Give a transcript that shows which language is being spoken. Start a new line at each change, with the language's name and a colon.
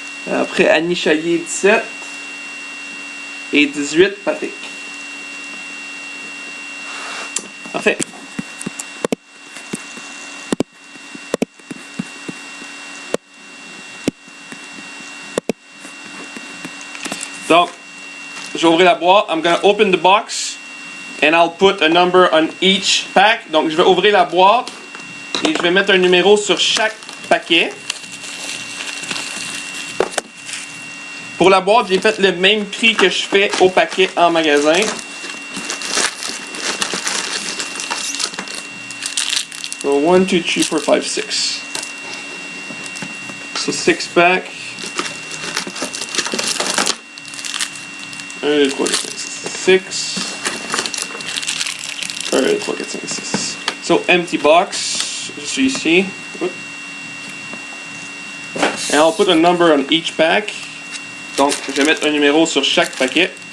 French: Après Annie Chaillet 17. Et 18 Patrick. Parfait. Donc, je vais ouvrir la boîte.
English: I'm going to open the box and I'll put a number on each pack.
French: Donc, je vais ouvrir la boîte et je vais mettre un numéro sur chaque paquet. Pour la boîte, j'ai fait le même prix que je fais au paquet en magasin.
English: So 1, 2, 3, 4, 5, 6. So 6 pack. 1, 2, 3, 4, 5, 6. 1, 2, 3, 4, 5, 6. So empty box.
French: Je suis ici.
English: And I'll put a number on each pack.
French: Donc, je vais mettre un numéro sur chaque paquet.